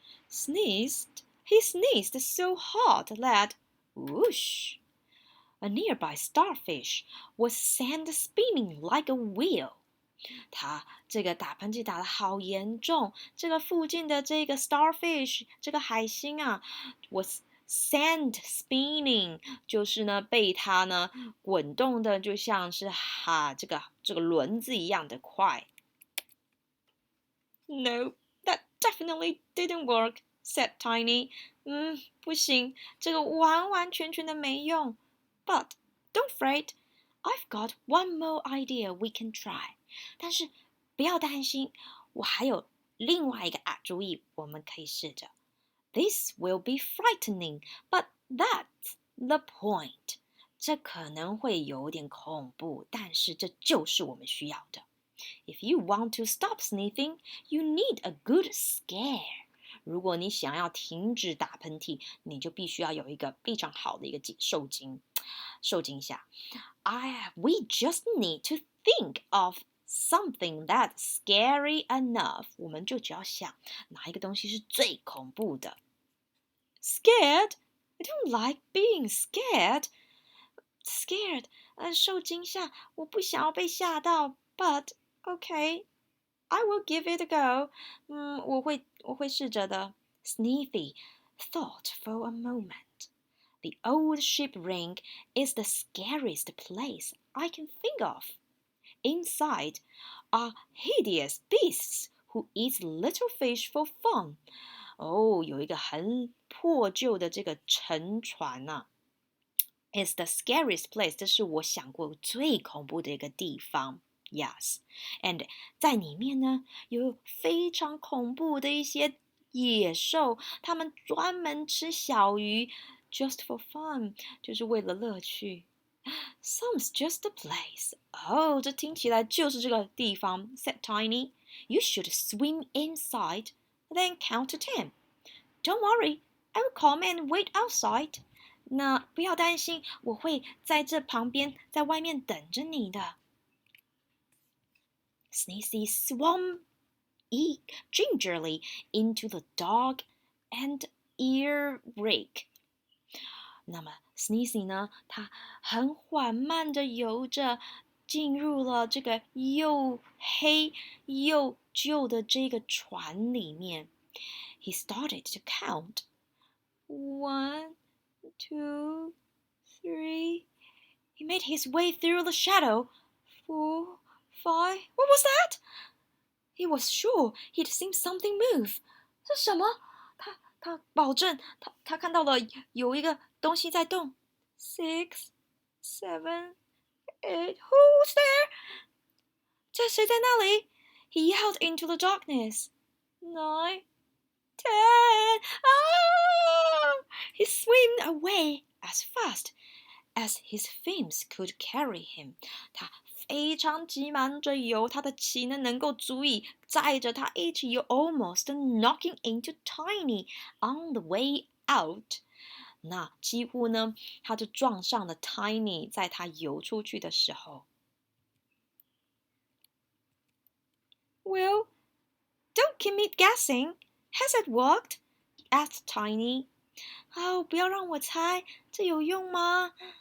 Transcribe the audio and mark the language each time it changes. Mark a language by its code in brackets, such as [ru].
[en] He sneezed so hard that, whoosh, a nearby starfish was sent spinning like a wheel. [zh] 他这个打喷嚏打得好严重，这个附近的这个 starfish 这个海星啊 [en] was sent spinning， [zh] 就是呢被它呢滚动的，就像是这个轮子一样的快。 [en] No, that definitely didn't work, said Tiny. [zh] 不行，这个完全的没用。 [en] But don't fret, I've got one more idea we can try. [zh] 但是不要担心，我还有另外一个主意，我们可以试着。 [en] This will be frightening, but that's the point. [zh] 这可能会有点恐怖，但是这就是我们需要的。 [en] If you want to stop sneezing, you need a good scare. [zh] 如果你想要停止打喷嚏，你就必须要有一个非常好的一个受惊吓。 [en] We just need to think of something that's scary enough， [zh] 我们就只要想哪一个东西是最恐怖的。 [en] Scared? I don't like being scared. [zh] Scared, 受惊吓，我不想要被吓到。 [en] But okay, I will give it a go. [zh] 我会试着的。 [en] Sneaky thought for a moment. The old ship ring is the scariest place I can think of. Inside are hideous beasts who eat little fish for fun. [zh] 哦，有一个很破旧的这个沉船啊。 [en] It's the scariest place. [zh] 这是我想过最恐怖的一个地方。Yes, and 在里面呢，有非常恐怖的一些野兽，它们专门吃小鱼 ， [en] just for fun， [zh] 就是为了乐趣。 [en] Sounds just a place. [zh] 哦，这听起来就是这个地方。 [en] Said Tiny, "You should swim inside, then count to 10. Don't worry, I will come and wait outside." [zh] 那不要担心，我会在这旁边，在外面等着你的。 [en] Sneezy swam gingerly into the dog and ear rake. [zh] 那么 Sneezy 呢，他很缓慢地游着，进入了这个又黑又旧的这个船里面。 [en] He started to count. 1, 2, 3. He made his way through the shadow. 4, 5. What was that? He was sure he'd seen something move. [zh] 是什么？他保证他看到了有一个东西在动。 [en] 6, 7, 8. Who's there? [zh] 这谁在那里？ [en] He yelled into the darkness. 9, 10. Ah! He swam away as fast as his fins could carry him. [zh] 他非常急忙着游，他的鳍呢能够足以载着他一起游 [en] almost knocking into Tiny on the way out. [zh] 那几乎呢，他就撞上了 Tiny， 在他游出去的时候。 [en] Well, don't keep me guessing. Has it worked? Asked Tiny. [zh] 哦，不要让我猜，这有用吗？